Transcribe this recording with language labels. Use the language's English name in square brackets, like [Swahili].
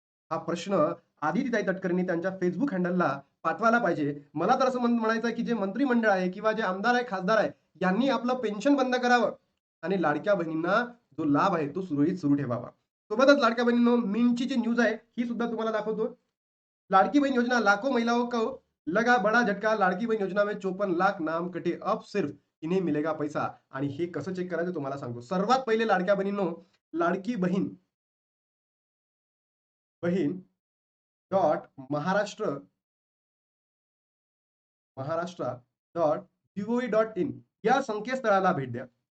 [Marathi] हा प्रश्न आदितीताई तटकरेंनी त्यांच्या फेसबुक हँडलला पाठवायला पाहिजे. मला तर असं म्हणायचं आहे, की जे मंत्रिमंडळ आहे किंवा जे आमदार आहे, खासदार आहे, यांनी आपलं पेन्शन बंद करावं आणि लाडक्या बहिणींना जो लाभ आहे, तो सुरळीत सुरू ठेवावा. सोबतच लाडक्या बहिणींनो, मिंटची जी न्यूज आहे, ही सुद्धा तुम्हाला दाखवतो. [Hindi] लाडकी बहन योजना लाखों महिलाओं को लगा बड़ा झटका. लाडकी बहन योजना में 54 लाख नाम कटे. अब सिर्फ इन्हें मिलेगा पैसा. [Marathi] आणि हे कसं चेक करायचं तुम्हाला सांगतो. सर्वात पहिले लाडक्या बहिणींनो, लाडकी बहीण बहीण डॉट महाराष्ट्र महाराष्ट्र.gov.in या संकेतस्थळाला भेट द्या.